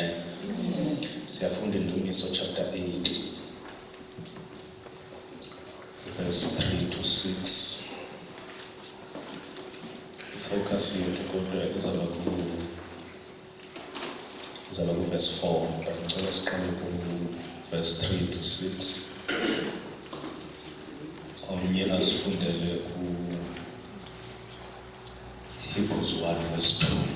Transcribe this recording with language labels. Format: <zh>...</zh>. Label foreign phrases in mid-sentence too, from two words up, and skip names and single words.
<zu>Siyafunda iNdumiso</zu> <en>chapter 8, verse 3 to 6.</en> <zu>Ifocus yethu kodwa izaba ku-verse 4, but ngicela siqale ku-</zu> <en>verse 3 to 6.</en> <zu>Omnye asifundele Hebrews 1 verse 2.</zu>